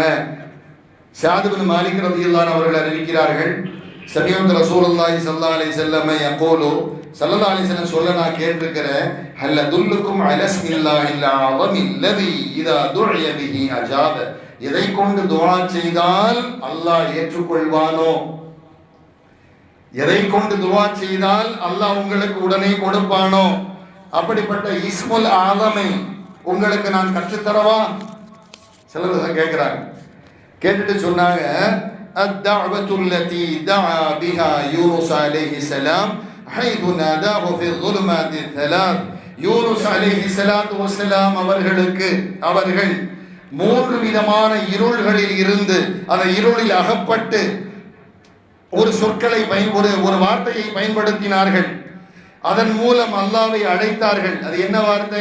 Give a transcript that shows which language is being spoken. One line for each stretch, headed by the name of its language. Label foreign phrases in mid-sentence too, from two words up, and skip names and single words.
Tamil: ஸஅத் பின் மாலிக்
Arabic: رضي الله عنه
Tamil: அவர்கள் அறிவிக்கிறார்கள்,
Arabic: سمعت رسول الله صلى الله عليه وسلم يقول, صلى الله عليه وسلم
Tamil: சொல்ல நான் கேட்டிருக்கிறேன்,
Arabic: هل أدلكم على اسم الله الأعظم الذي إذا دعي به أجاب,
Tamil: எதை கொண்டு துஆ செய்தால் அல்லாஹ் ஏற்றுக்கொள்வானோ, எதை கொண்டு துஆ செய்தால் அல்லாஹ் உங்களுக்கு உடனே கொடுப்பானோ, அப்படிப்பட்ட இஸ்முல் ஆஸமை உங்களுக்கு நான் கற்றுத்தரவா? சிலர் கேட்கிறாங்க. கேட்டுட்டு சொன்னாங்க,
Arabic: الدعوة التي دعا بها يونس عليه السلام حيث ناداه في الظلمات الثلاث.
Tamil: யூனுஸ்
Arabic: عليه الصلاة والسلام
Tamil: அவர்கள் மூன்று விதமான இருள்களில் இருந்து அந்த இருளில் அகப்பட்டு ஒரு சொற்களை ஒரு வார்த்தையை பயன்படுத்தினார்கள். அதன் மூலம் அல்லாஹ்வை அழைத்தார்கள். அது என்ன வார்த்தை?